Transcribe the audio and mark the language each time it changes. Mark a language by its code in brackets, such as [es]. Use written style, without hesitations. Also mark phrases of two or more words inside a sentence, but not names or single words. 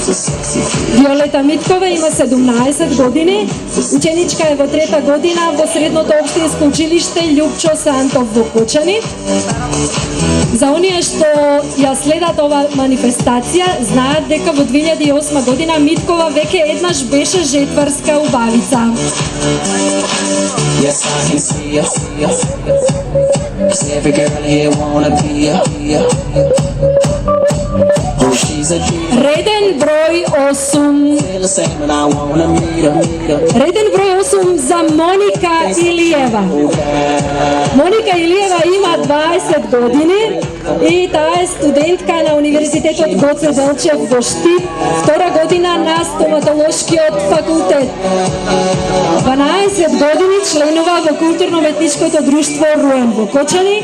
[mk] Виолета Миткова има 17 години, ученичка е во 3-та година во средното општинско училиште Љупчо Сантов во Кочани. За оние што ја следат ова манифестација, знаат дека во 2008 година Миткова веќе еднаш беше жетварска убавица. [en] Yes, I can see ya. 'Cause every girl here wanna be ya. Oh, she's a diva. [mk] Реден број 8. [en] Feel the same and I wanna meet her. [mk] Реден број 8 за Моника Илиева. Моника Илиева има 20 години и таа е студентка на Универзитетот Гоце Делчев во Штип, 2 година на стоматолошкиот факултет. 12 години членува во културно-уметничкото друштво Руен во Кочани.